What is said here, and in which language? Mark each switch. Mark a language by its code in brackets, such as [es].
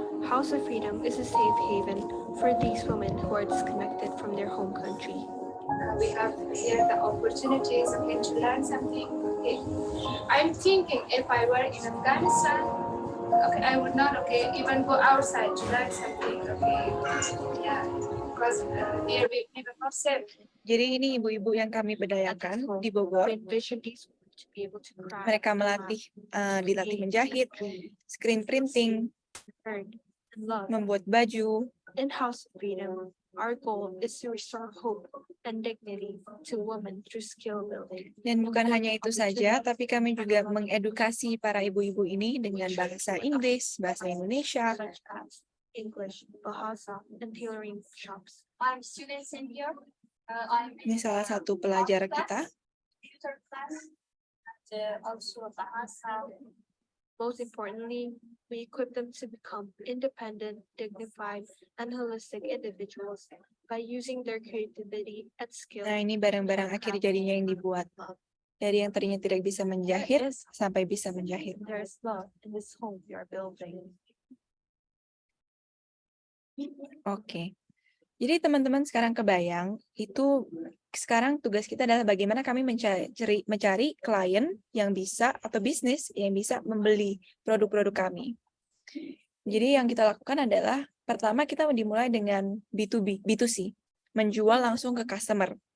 [en] House of Freedom is a safe haven for these women who are disconnected from their home country. We have here the opportunities, okay, to learn something. Okay, I'm thinking if I were in Afghanistan, okay, I would not, okay, even go outside to learn something. Okay, yeah, because here we are not safe. [id] Jadi ini ibu-ibu yang kami berdayakan di Bogor. Mereka dilatih menjahit, screen printing, membuat baju. [en] In House of Freedom, our goal is to restore hope and dignity to women through skill building. [id] Dan bukan hanya itu saja, tapi kami juga mengedukasi para ibu-ibu ini dengan bahasa Inggris, bahasa Indonesia, [en] Such as English, Bahasa, and tailoring shops. I'm students in here. [id] Ini salah satu pelajar kita. [en] Computer class, and also Bahasa. Most importantly, we equip them to become independent, dignified, and holistic individuals by using their creativity and skill. [id] Nah, ini barang-barang akhir jadinya yang dibuat. Dari yang tadinya tidak bisa menjahit, sampai bisa menjahit. [en] There is love in this home we are building. [id] Oke. Jadi teman-teman sekarang kebayang, itu sekarang tugas kita adalah bagaimana kami mencari klien yang bisa atau bisnis yang bisa membeli produk-produk kami. Jadi yang kita lakukan adalah pertama kita dimulai dengan B2C, menjual langsung ke customer.